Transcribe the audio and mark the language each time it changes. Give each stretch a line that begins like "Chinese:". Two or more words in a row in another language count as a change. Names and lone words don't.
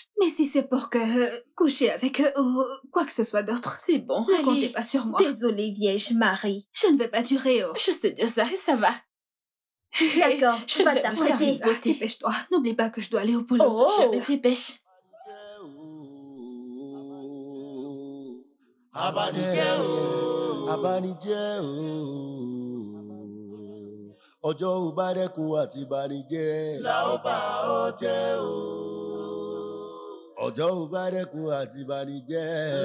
French: Mais si c'est pour coucher avec eux ou quoi que ce soit d'autre, C'est bon, ne allez. comptez pas sur moi. Désolée, vieille Marie. Je ne vais pas durer, Juste dire ça et ça va. D'accord, Je va vais t'apprêter. me faire Dépêche-toi. N'oublie pas que je dois aller au boulot. Oh, Je me dépêche.
Yoruba: Abanijẹ́ o, abanijẹ́ o. Ọjọ́ ò bá dẹ́kun àti banijẹ́. La ó bá ọ jẹ́ o. Ọjọ́ ò bá dẹ́kun àti banijẹ́.